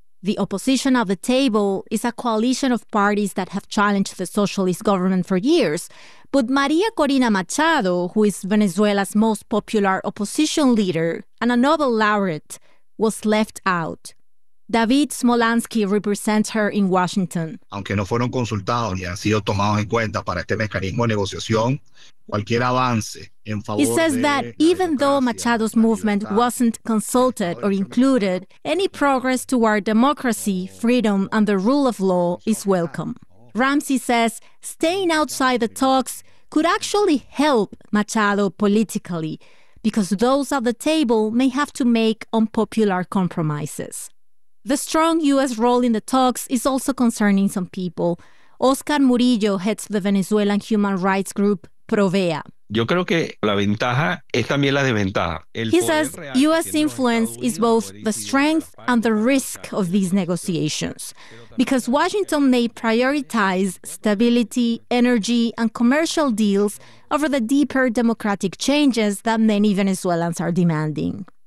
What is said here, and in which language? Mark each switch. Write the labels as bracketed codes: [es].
[en] The opposition at the table is a coalition of parties that have challenged the socialist government for years. But Maria Corina Machado, who is Venezuela's most popular opposition leader and a Nobel laureate, was left out. David Smolansky represents her in Washington. [es] Aunque no fueron consultados ni han sido tomados en cuenta para este mecanismo de negociación, cualquier avance en favor de... [en] He says that even though Machado's movement wasn't consulted or included, any progress toward democracy, freedom, and the rule of law is welcome. Ramsey says staying outside the talks could actually help Machado politically, because those at the table may have to make unpopular compromises. The strong U.S. role in the talks is also concerning some people. Oscar Murillo heads the Venezuelan human rights group PROVEA. [es] Yo creo que la ventaja es también la desventaja. [en] He says U.S. influence is both the strength and the risk of these negotiations, because Washington may prioritize stability, energy, and commercial deals over the deeper democratic changes that many Venezuelans are demanding.